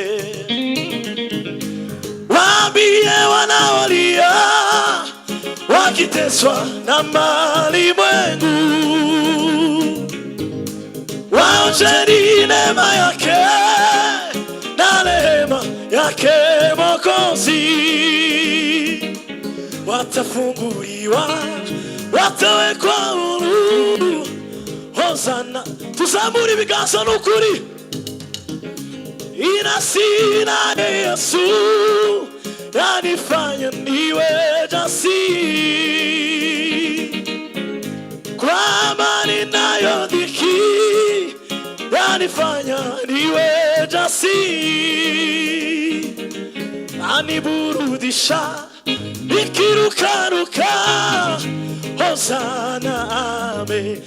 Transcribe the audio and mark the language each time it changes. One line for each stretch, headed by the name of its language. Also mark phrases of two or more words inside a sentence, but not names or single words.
Swahili: Waambie wanaolia wakiteswa na malimwengu, waonjeni neema yake na rehema yake Mwokozi. Watafunguliwa, watawekwa huru, Hosana.
Kinyarwanda: Tuzamure ibiganza n'ukuri.
Swahili: Inasina Yesu yanifanya niwe jasiri, kwa amani nayo dhiki yanifanya niwe jasiri, aniburudisha nikirukaruka, Hosana ame.